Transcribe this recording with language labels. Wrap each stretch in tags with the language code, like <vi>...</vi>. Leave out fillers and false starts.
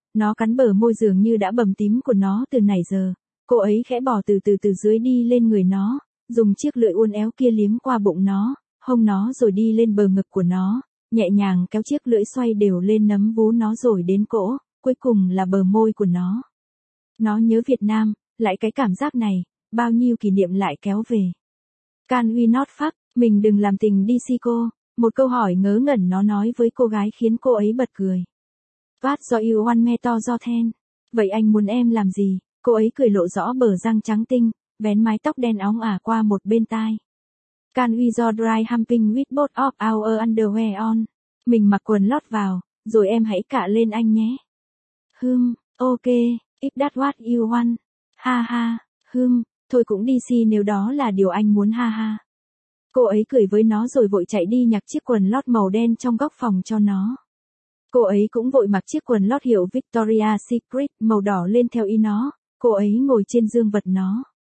<vi>Nó cắn bờ môi dường như đã bầm tím của nó từ nãy giờ, cô ấy khẽ bỏ từ từ từ dưới đi lên người nó, dùng chiếc lưỡi uốn éo kia liếm qua bụng nó, hông nó rồi đi lên bờ ngực của nó, nhẹ nhàng kéo chiếc lưỡi xoay đều lên nấm vú nó rồi đến cổ, cuối cùng là bờ môi của nó. Nó nhớ Việt Nam, lại cái cảm giác này, bao nhiêu kỷ niệm lại kéo về.</vi> <en>Can we not fuck,</en> <vi>mình đừng làm tình đi si cô, một câu hỏi ngớ ngẩn nó nói với cô gái khiến cô ấy bật cười.</vi> <en>What do you want me to do then?</en> <vi>Vậy anh muốn em làm gì? Cô ấy cười lộ rõ bờ răng trắng tinh, vén mái tóc đen óng ả qua một bên tai.</vi> <en>Can we do dry humping with both of our underwear on?</en> <vi>Mình mặc quần lót vào, rồi em hãy cạ lên anh nhé.</vi> <en>Hmm, ok, if that's what you want.</en> <vi>Ha ha, hmm, thôi cũng đi si nếu đó là điều anh muốn ha ha. Cô ấy cười với nó rồi vội chạy đi nhặt chiếc quần lót màu đen trong góc phòng cho nó. Cô ấy cũng vội mặc chiếc quần lót hiệu Victoria's Secret màu đỏ lên theo ý nó, cô ấy ngồi trên dương vật nó.</vi>